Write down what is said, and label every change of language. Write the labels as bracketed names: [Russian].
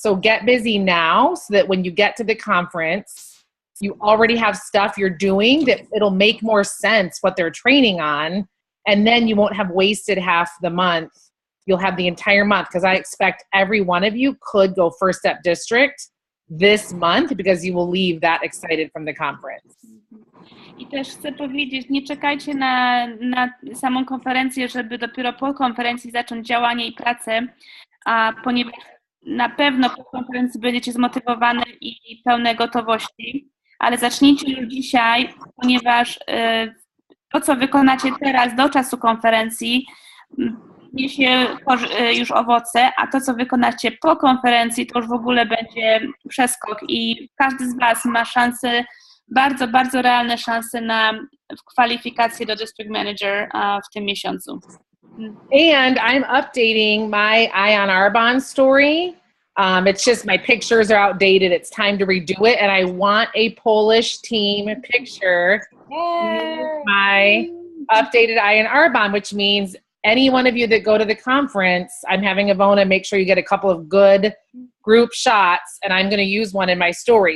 [English] So get busy now so that when you get to the conference, you already have stuff you're doing that it'll make more sense what they're training on. And then you won't have wasted half the month. You'll have the entire month, because I expect every one of you could go First Step District this month because you will leave that excited from the conference. [Polish] I też chcę powiedzieć, nie czekajcie na samą konferencję, żeby dopiero po konferencji zacząć działanie i pracę, ponieważ na pewno po konferencji będziecie zmotywowane i pełne gotowości, ale zacznijcie już dzisiaj, ponieważ to, co wykonacie teraz do czasu konferencji, niesie już owoce, a to, co wykonacie po konferencji, to już w ogóle będzie przeskok i każdy z Was ma szansę, bardzo, bardzo realne szanse na kwalifikację do District Manager w tym miesiącu. [English] And I'm updating my Ion Arbonne story. It's just my pictures are outdated. It's time to redo it. And I want a Polish team picture with my updated Ion Arbonne, which means any one of you that go to the conference, I'm having Ivona make sure you get a couple of good group shots, and I'm going to use one in my story.